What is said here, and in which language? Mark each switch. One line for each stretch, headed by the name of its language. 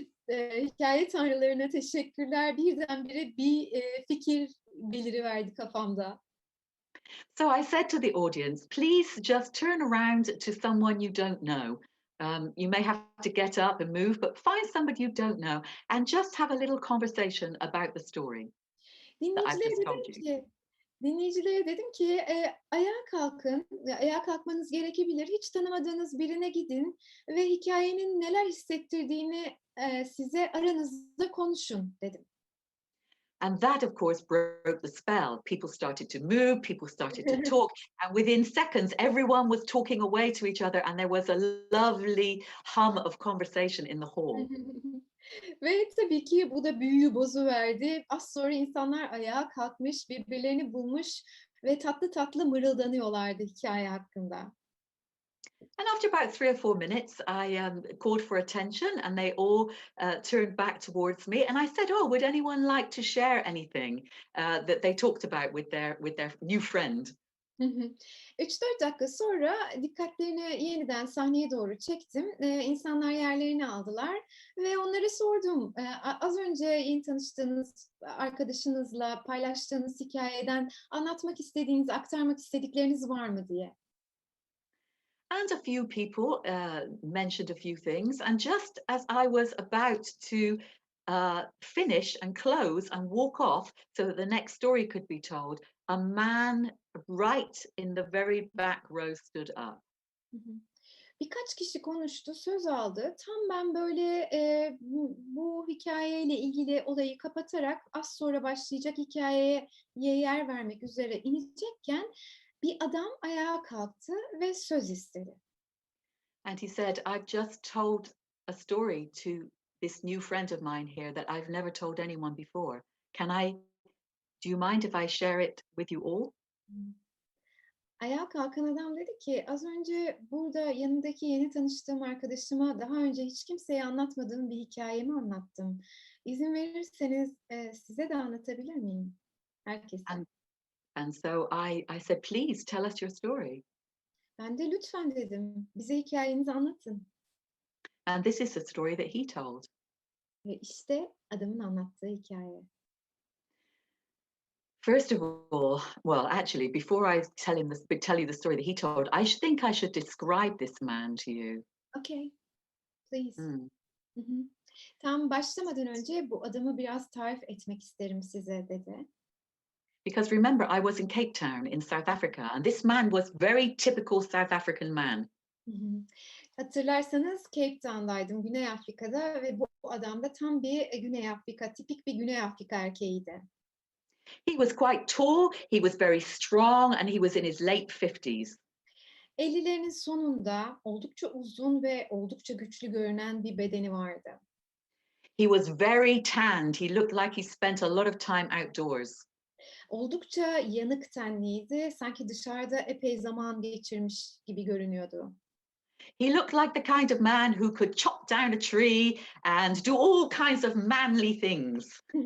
Turkish: Hikaye tanrılarına teşekkürler. Birdenbire bir fikir beliriverdi kafamda.
English: So I said to the audience, please just turn around to someone you don't know. You may have to get up and move, but find somebody you don't know and just have a little conversation about the story that I've just told you.
Turkish: Dinleyicilere dedim ki ayağa kalkın, ayağa kalkmanız gerekebilir. Hiç tanımadığınız birine gidin ve hikayenin neler hissettirdiğini size aranızda konuşun dedim.
English: And that, of course, broke the spell. People started to move, people started to talk, and within seconds, everyone was talking away to each other, and there was a lovely hum of conversation in the hall.
Turkish: Ve tabii ki bu da büyüyü bozuverdi. Az sonra insanlar ayağa kalkmış, birbirlerini bulmuş ve tatlı tatlı mırıldanıyorlardı hikâye hakkında.
English: And after about 3 or 4 minutes, I called for attention, and they all turned back towards me. And I said, "Oh, would anyone like to share anything that they talked about with their new friend?" Hı hı.
Turkish: 3-4 dakika sonra dikkatlerini yeniden sahneye doğru çektim. İnsanlar yerlerini aldılar ve onlara sordum. Az önce yeni tanıştığınız arkadaşınızla paylaştığınız hikâyeden anlatmak istediğiniz, aktarmak istedikleriniz var mı diye.
English: And a few people mentioned a few things. And just as I was about to finish and close and walk off so that the next story could be told, a man right in the very back row stood up. Hı hı.
Turkish: Birkaç kişi konuştu, söz aldı. Tam ben böyle, bu hikâyeyle ilgili olayı kapatarak az sonra başlayacak hikâyeye yer vermek üzere inecekken bir adam ayağa kalktı ve söz istedi.
English: And he said, "I've just told a story to this new friend of mine here that I've never told anyone before. Do you mind if I share it with you all?" Hımm.
Turkish: Ayağa kalkan adam dedi ki, "Az önce burada yanındaki yeni tanıştığım arkadaşıma daha önce hiç kimseye anlatmadığım bir hikâyemi anlattım. İzin verirseniz, size de anlatabilir miyim?" Herkese.
English: And so I said, "Please tell us your story."
Turkish: Ben de "Lütfen." dedim. "Bize hikâyenizi anlatın."
English: And this is the story that he told.
Turkish: Ve işte adamın anlattığı hikâye.
English: First of all, well, actually, before I tell you the story that he told, think I should describe this man to you. "Okay, please." Mm. Hı hı.
Turkish: "Tam başlamadan önce bu adamı biraz tarif etmek isterim size." dedi.
English: Because remember, I was in Cape Town in South Africa, and this man was very typical South African man. Hı hı.
Turkish: Hatırlarsanız Cape Town'daydım, Güney Afrika'da ve bu adam da tam bir, Güney Afrika, tipik bir Güney Afrika erkeğiydi.
English: He was quite tall, he was very strong, and he was in his late 50s.
Turkish: 50'lerinin sonunda oldukça uzun ve oldukça güçlü görünen bir bedeni vardı.
English: He was very tanned. He looked like he spent a lot of time outdoors.
Turkish: Oldukça yanık tenliydi, sanki dışarıda epey zaman geçirmiş gibi görünüyordu.
English: He looked like the kind of man who could chop down a tree and do all kinds of manly things.